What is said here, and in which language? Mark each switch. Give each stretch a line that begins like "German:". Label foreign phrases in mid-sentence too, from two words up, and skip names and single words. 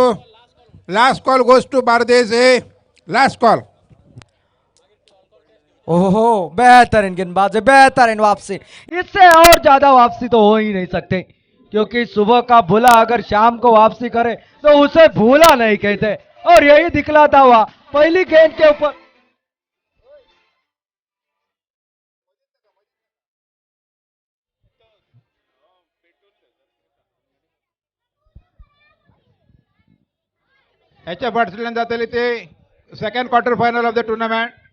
English: last call goes to बारदेश. last call.
Hindi: ओहो, बेहतरीन गेंदबाज, बेहतरीन वापसी। इससे और ज्यादा वापसी तो हो ही नहीं सकते, क्योंकि सुबह का भूला अगर शाम को वापसी करे तो उसे भूला नहीं कहते, और यही दिखलाता हुआ पहली गेंद के ऊपर।
Konkani: ह्याच्या फाटल्यान जातली ते
English: second quarter final of the tournament.